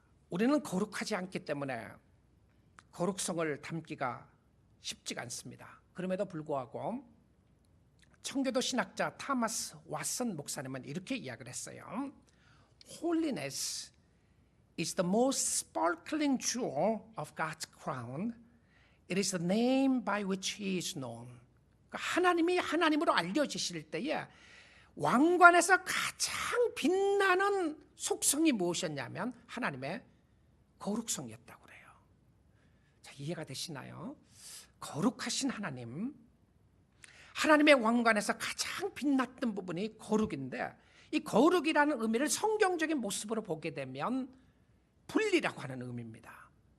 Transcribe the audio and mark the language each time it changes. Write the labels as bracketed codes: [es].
[ko] 우리는 거룩하지 않기 때문에 거룩성을 담기가 쉽지가 않습니다. 그럼에도 불구하고 청교도 신학자 타마스 왓슨 목사님은 이렇게 이야기를 했어요. [en] Holiness is the most sparkling jewel of God's crown. It is the name by which He is known. [ko] 그러니까 하나님이 하나님으로 알려지실 때에 왕관에서 가장 빛나는 속성이 무엇이었냐면 하나님의 거룩성이었다고 그래요. 자, 이해가 되시나요? 거룩하신 하나님, 하나님의 왕관에서 가장 빛났던 부분이 거룩인데 이 거룩이라는 의미를 성경적인 모습으로 보게 되면 분리라고 하는 의미입니다.